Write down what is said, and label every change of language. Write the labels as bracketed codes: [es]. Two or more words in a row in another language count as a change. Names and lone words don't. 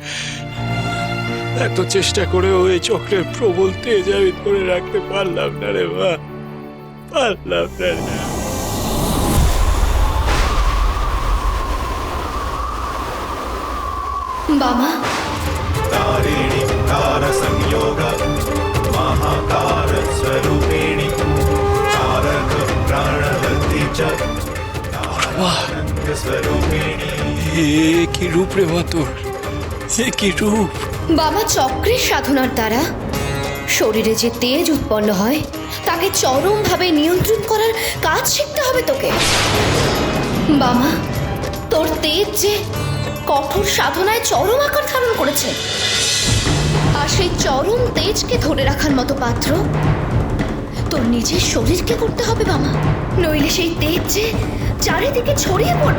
[bn] এত চেষ্টা করেও এই চক্রের প্রবল তেজ আমি ধরে রাখতে পারলাম না রে মা, পারলাম না রে। বাবা, [sa] तारिणी तार संयोग महाकार स्वरूपिणी तारक प्राणवती च तारक स्वरूपिणी। [bn] কি রূপ রে মা তোর, কি রূপ! বাবা, চক্রের সাধনার দ্বারা শরীরে যে তেজ উৎপন্ন হয় তাকে চরমভাবে নিয়ন্ত্রণ করার কাজ শিখতে হবে তোকে। বাবা, তোর তেজ যে কঠোর সাধনায় চরম আকার ধারণ করেছে, আর সেই চরম তেজকে ধরে রাখার মতো পাত্র তোর নিজের শরীরকে করতে হবে বাবা, নইলে সেই তেজ যে চারিদিকে ছড়িয়ে পড়বে।